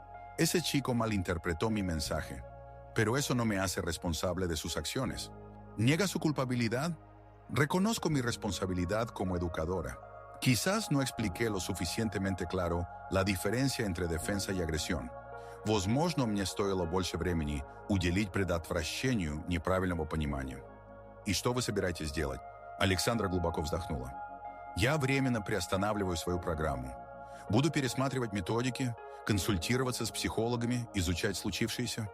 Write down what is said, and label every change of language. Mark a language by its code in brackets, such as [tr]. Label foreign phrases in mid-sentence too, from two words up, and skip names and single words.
[es] «Ese chico malinterpretó mi mensaje, pero eso no me hace responsable de sus acciones». «¿Niega su culpabilidad?» «Reconozco mi responsabilidad como educadora. Quizás no expliqué lo suficientemente claro la diferencia entre defensa y agresión. [ru] Возможно, мне стоило больше времени уделить предотвращению неправильного понимания». «И что вы собираетесь делать?» Александра глубоко вздохнула. «Я временно приостанавливаю свою программу. Буду пересматривать методики, консультироваться с психологами, изучать случившееся».